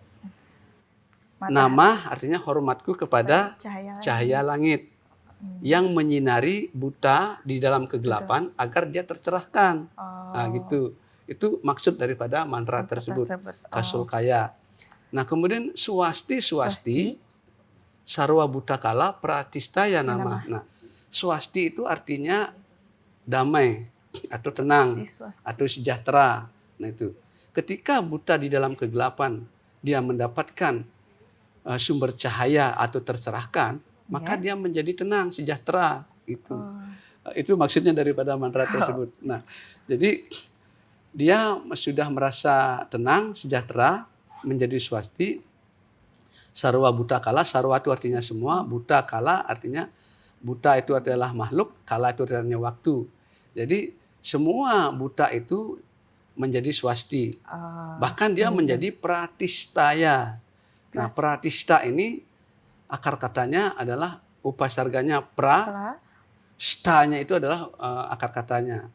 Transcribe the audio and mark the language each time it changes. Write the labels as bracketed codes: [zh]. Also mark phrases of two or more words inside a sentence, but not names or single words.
[id] Nama artinya hormatku kepada cahaya langit yang menyinari buta di dalam kegelapan agar dia tercerahkan. Nah, gitu. Itu maksud daripada mantra tersebut. Kasul Kaya. Nah, kemudian [sa] swasti sarwa buta kala pratistaya nama. [id] Nah, swasti itu artinya damai atau tenang atau sejahtera. Nah, itu. Ketika buta di dalam kegelapan dia mendapatkan sumber cahaya atau tercerahkan, maka dia menjadi tenang, sejahtera. Itu maksudnya daripada mantra tersebut. Nah, jadi dia sudah merasa tenang, sejahtera, menjadi swasti. [sa] Sarwa buta kala, [id] sarwa itu artinya semua, [sa] buta kala [id] artinya buta itu adalah makhluk, kala itu artinya waktu. Jadi semua buta itu menjadi swasti. Bahkan dia menjadi pratistaya. Nah, pratista ini akar katanya adalah upasarganya pra, stanya itu adalah akar katanya.